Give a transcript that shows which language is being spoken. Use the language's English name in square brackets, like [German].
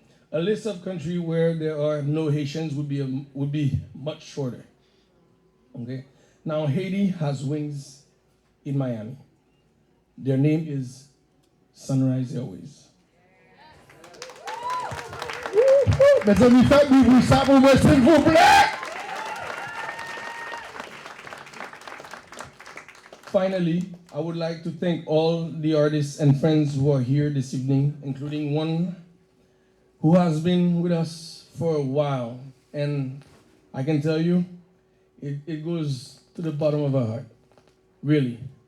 [English] A list of countries where there are no Haitians would be much shorter. Okay. Now Haiti has wings in Miami. Their name is Sunrise Airways. [French] Mes amis, faites-vous ça pour moi, s'il vous plaît. [English] Finally, I would like to thank all the artists and friends who are here this evening, including one who has been with us for a while. And I can tell you, it goes to the bottom of our heart. Really.